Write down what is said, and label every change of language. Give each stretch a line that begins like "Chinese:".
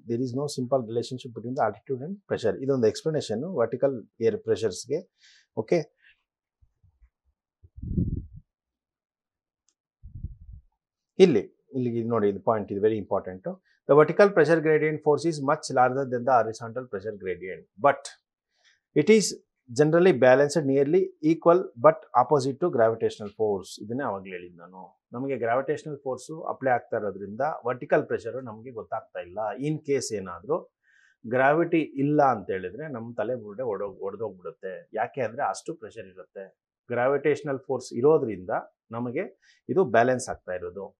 English: There is no simple relationship between the altitude and pressure.
Kannada: ಇದೊಂದು explanation vertical air ಪ್ರೆಷರ್ಸ್ಗೆ. Okay, ಇಲ್ಲಿ ನೋಡಿ, ಇದು point ಇದು very important.
English: The vertical pressure gradient force is much larger than the horizontal pressure gradient, but it is generally balanced nearly equal but opposite to gravitational force.
Kannada: ಇದನ್ನೇ ಅವಾಗಲೇ ಹೇಳಿದ್ದು ನಾನು. ನಮಗೆ gravitational force apply ಆಗ್ತಾ ಇರೋದ್ರಿಂದ vertical pressure ನಮಗೆ ಗೊತ್ತಾಗ್ತಾ ಇಲ್ಲ. ಇನ್ ಕೇಸ್ ಏನಾದರೂ ಗ್ರಾವಿಟಿ ಇಲ್ಲ ಅಂತ ಹೇಳಿದ್ರೆ ನಮ್ಮ ತಲೆ ಬುರುಡೆ ಒಡೆದೋಗ್ಬಿಡುತ್ತೆ. ಯಾಕೆ ಅಂದರೆ ಅಷ್ಟು ಪ್ರೆಷರ್ ಇರುತ್ತೆ. ಗ್ರಾವಿಟೇಷನಲ್ ಫೋರ್ಸ್ ಇರೋದ್ರಿಂದ ನಮಗೆ ಇದು ಬ್ಯಾಲೆನ್ಸ್ ಆಗ್ತಾ ಇರೋದು.